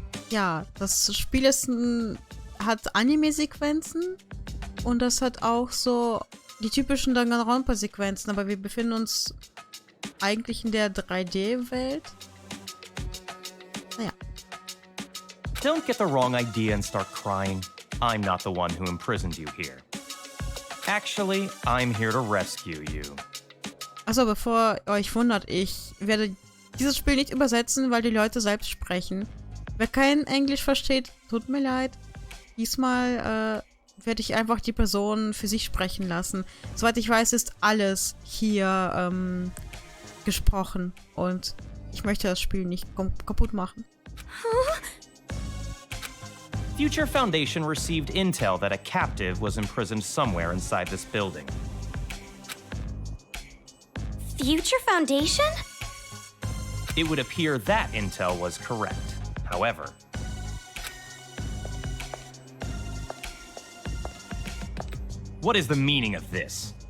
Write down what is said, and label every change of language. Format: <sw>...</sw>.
<de>Ja, das Spiel hat Anime-Sequenzen und das hat auch so die typischen Danganronpa-Sequenzen, aber wir befinden uns eigentlich in der 3D-Welt. Naja.</de> <en>Don't get the wrong idea and start crying. I'm not the one who imprisoned you here. Actually, I'm here to rescue you.</en> <de>Also, bevor ihr euch wundert, ich werde dieses Spiel nicht übersetzen, weil die Leute selbst sprechen. Wer kein Englisch versteht, tut mir leid. Diesmal werde ich einfach die Person für sich sprechen lassen. Soweit ich weiß, ist alles hier gesprochen. Und ich möchte das Spiel nicht kaputt machen.</de> <en>Future Foundation received intel that a captive was imprisoned somewhere inside this building. Future Foundation? It would appear that intel was correct. However, what is the meaning of this?</en>